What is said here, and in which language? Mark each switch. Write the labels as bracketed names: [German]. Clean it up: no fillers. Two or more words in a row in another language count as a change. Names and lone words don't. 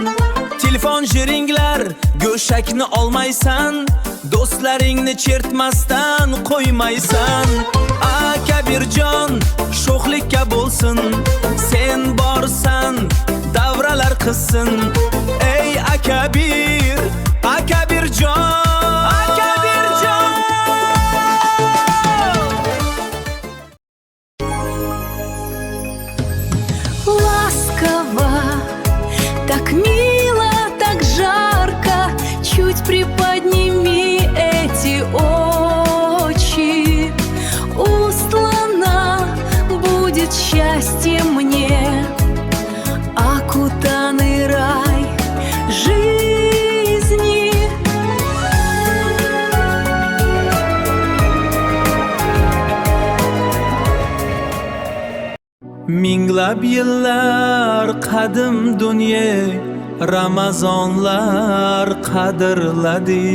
[Uzbek] Telefon jiringlar, go'shakni olmaysan, do'stlaringni chertmasdan qo'ymaysan. Akabirjon, sho'xlikka bo'lsin, sen borsan, davralar qilsin. Ey akabir, akabirjon, akabirjon. [Russian] Ласково, так мило, так жарко, чуть приподними эти очи. Устлана будет счастье мне, окутанный рай жизни. [Uzbek] Minglab yillar qadim dunyo, Ramazonlar qadrladi.